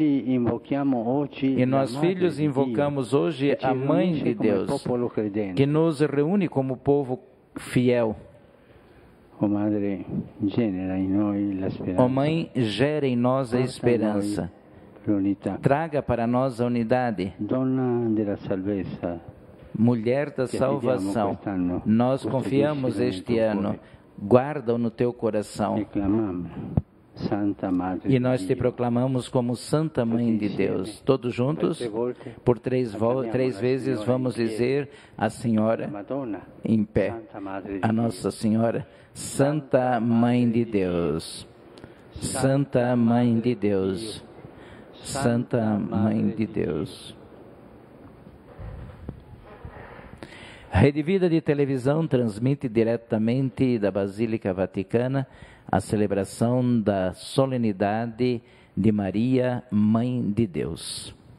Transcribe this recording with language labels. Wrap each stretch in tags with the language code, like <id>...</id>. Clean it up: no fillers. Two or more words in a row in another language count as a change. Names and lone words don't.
<pt>E nós, filhos, invocamos hoje a Mãe de Deus, que nos reúne como povo fiel. Ó Mãe, gera em nós a esperança.</pt> <it>l'unità.</it> <pt>Traga para nós a unidade.</pt> <it>Donna della salvezza,</it> <pt>Mulher da que salvação,</pt> <it>affidiamo quest'anno,</it> <pt>nós</pt> <it>custodisci</it> <pt>confiamos</pt> <it>nel</it> <pt>este</pt> <it>tuo</it> <pt>ano.</pt> <it>cuore.</it> <pt>Guarda-o no teu coração. E clamamos,</pt> <it>Santa Madre</it> <pt>E nós</pt> <it>di te Dio.</it> <pt>proclamamos como Santa Mãe de Deus. Todos juntos, por três vezes, vamos dizer a Senhora</pt> <it>Madonna,</it> <pt>em pé.</pt> <it>Santa Madre di</it> <pt>A Nossa Senhora, Santa Mãe de Deus. Santa Mãe de Deus. Santa Mãe de Deus. Rede Vida de Televisão transmite diretamente da Basílica Vaticana a celebração da solenidade de Maria, Mãe de Deus.</pt>